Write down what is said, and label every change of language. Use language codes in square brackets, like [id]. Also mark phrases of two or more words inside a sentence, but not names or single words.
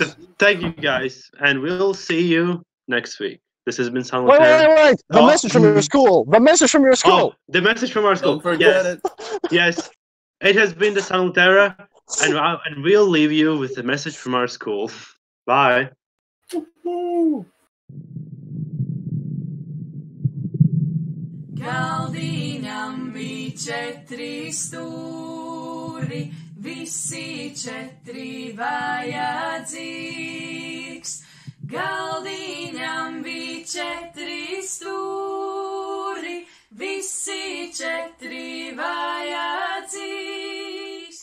[en] Thank you, guys, and we'll see you next week. This has been San Wait! The message from your school. The message from your school. The message from our school. Don't forget it. Yes. It has been the San Terra, and we'll leave you with the message from our school. Bye. [lv] Galdiņam bija 4 stūri, visi 4 vajadzīgs. Galdiņam bija 4 stūri, visi 4 vajadzīgs.